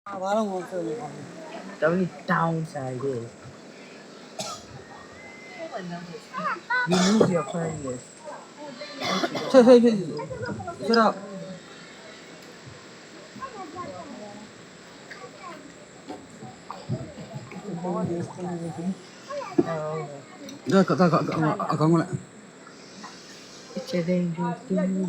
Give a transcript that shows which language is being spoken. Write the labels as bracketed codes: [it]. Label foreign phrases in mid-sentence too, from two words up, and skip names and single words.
[my] ဘာလို့မဆိုနေပါလဲ [en] Totally downside. You lose your friendliness. [my] ဖြစ်တော့ဒါကအကောင်ကလည်း [en] It's a dangerous thing.